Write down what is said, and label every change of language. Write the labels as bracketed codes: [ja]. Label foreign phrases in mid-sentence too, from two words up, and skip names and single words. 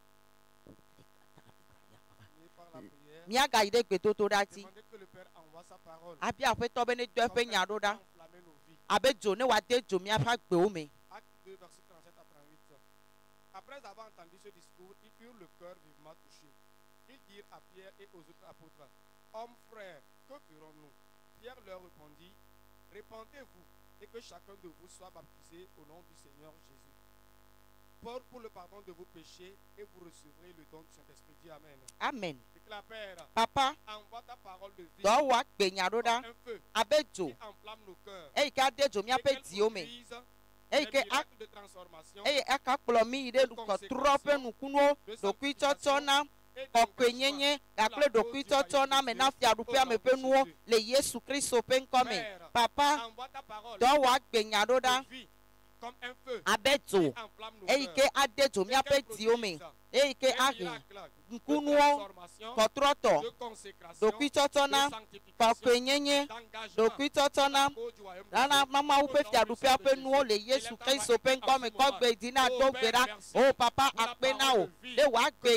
[ee] Miagayi ɖe gbedodo ɖa dzi hafi aƒetɔ be ne do eƒe nya ɖo ɖa abe dzo ne wòade dzo miaƒe agbewo me. [fr] Après avoir entendu ce discours, ils eurent le cœur vivement touché. Ils dirent à Pierre et aux autres apôtres, hommes frères, que ferons-nous? Pierre leur répondit, répandez-vous et que chacun de vous soit baptisé au nom du Seigneur Jésus. Pour le pardon de vos péchés et vous recevrez le don du Saint-Esprit. Dis Amen. Amen. Déclare, Père, Papa, envoie ta parole de vie [ee] dɔ wɔ agbe nya ɖo ɖa [fr] comme un feu [ee] abe dzo [fr] qui enflamme nos cœurs. [ee] eyi ke ade dzo miaƒe dziwo me eyi ke [fr] De transformation [ee] eye aka kplɔ mi yi ɖe kɔtrɔ ƒe nukunuwo ɖokuitsɔtsɔ na kɔkɔenyenye gakple ɖokuitsɔtsɔ na me na fiaɖuƒea me ƒe nuwo le Yesu Kristo ƒe ŋkɔme. [fr] Papa, envoie ta parole [ee] dɔ wɔ agbe nya ɖo ɖa [fr] de vie comme un feu [ee] abe dzo [fr] qui enflamme nos [ee] eyi [fr] cœurs. [ee] ke ade dzo miaƒe dziwo me eyi ke ahe nukunuwo kɔtrɔtɔ ɖokuitsɔtsɔ na kɔkɔenyenye ɖokuitsɔtsɔ na nana mamawo ƒe fiaɖuƒea ƒe nuwo le Yesu Kristo ƒe ŋkɔme kɔgbe dzi na do gbe ɖa o papa akpe na o ɖe wòagbe